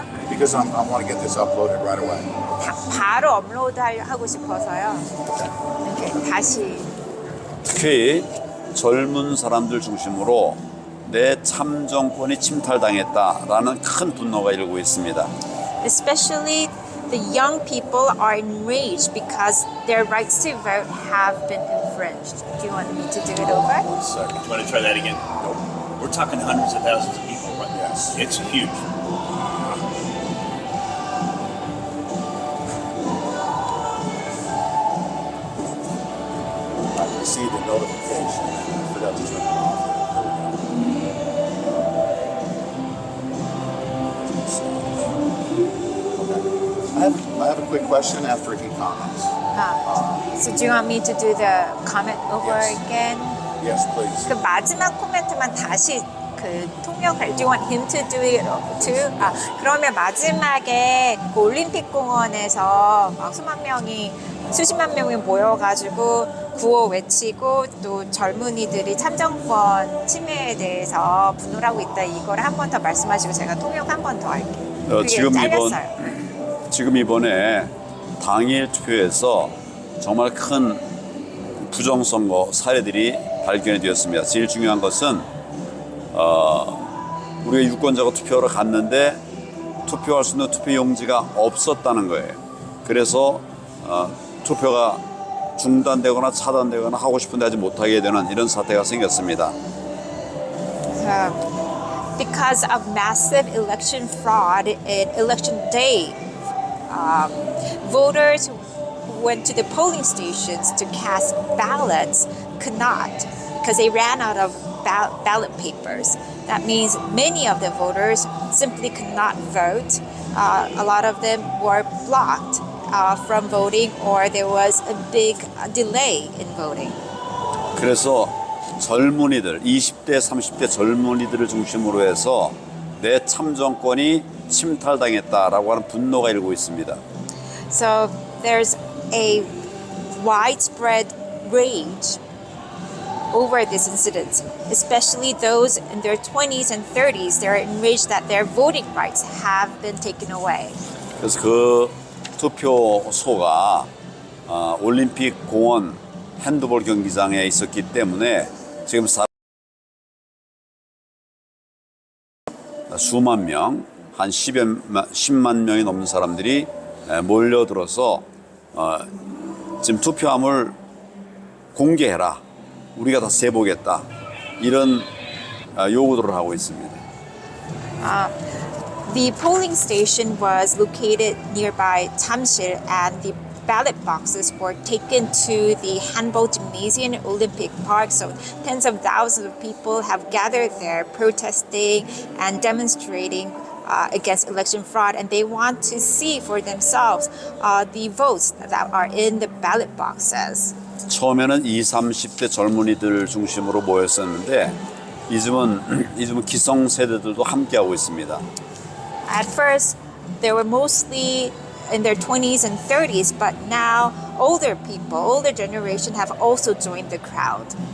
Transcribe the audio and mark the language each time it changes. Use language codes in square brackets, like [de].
[en] Because I want to get this uploaded right away. [ko] 바로 업로드하고 싶어서요. 이렇게 다시. 특히 젊은 사람들 중심으로 내 참정권이 침탈당했다라는 큰 분노가 일고 있습니다. [en] Especially the young people are enraged because their rights to vote have been infringed. Do you want me to do it over? One second. Do you want to try that again? We're talking hundreds of thousands of people, right? Yes. It's huge. I received a notification and I forgot to turn it off. Here we go. I have a quick question after he comments. So do you want me to do the comment over Yes. again? Yes, please. [ko] 그 마지막 코멘트만 다시 그 통역할. [en] Do you want him to do it too? [ko] 그러면 마지막에 그 올림픽 공원에서 막 수십만 명이 모여가지고 구호 외치고 또 젊은이들이 참정권 침해에 대해서 분노를 하고 있다. 이거를 한 번 더 말씀하시고 제가 통역 한 번 더 할게요. 그게 잘렸어요. 지금 이번에 당일 투표에서 정말 큰 부정선거 사례들이 발견이 되었습니다. 제일 중요한 것은 우리가 유권자가 투표하러 갔는데 투표할 수 있는 투표용지가 없었다는 거예요. 그래서 투표가 중단되거나 차단되거나 하고 싶은데 하지 못하게 되는 이런 사태가 생겼습니다. [en] Because of massive election fraud in election day, voters who went to the polling stations to cast ballots could not because they ran out of ballot papers. That means many of the voters simply could not vote. A lot of them were blocked from voting, or there was a big delay in voting. [ko] 그래서 젊은이들, 20대, 30대 젊은이들을 중심으로 해서 내 참정권이 침탈당했다라고 하는 분노가 일고 있습니다. [en] So there's a widespread rage over this incident, especially those in their 20s and 30s. They're enraged that their voting rights have been taken away. [ko] 그래서 그 투표소가 올림픽 공원 핸드볼 경기장에 있었기 때문에 지금 수만 명, 한 10만 명이 넘는 사람들이 몰려들어서 지금 투표함을 공개해라. 우리가 다 세보겠다. 이런 요구들을 하고 있습니다. [en] The polling station was located nearby Tamsil, and the ballot boxes were taken to the Handball Gymnasium in Olympic Park. So tens of thousands of people have gathered there protesting and demonstrating against election fraud, and they want to see for themselves the votes that are in the ballot boxes. [ko] 처음에는 20, 30대 젊은이들 중심으로 모였었는데 이즘은 기성 세대들도 함께하고 있습니다. [en] At first, they were mostly in their 20s and 30s, but now older people, older generation have also joined the crowd.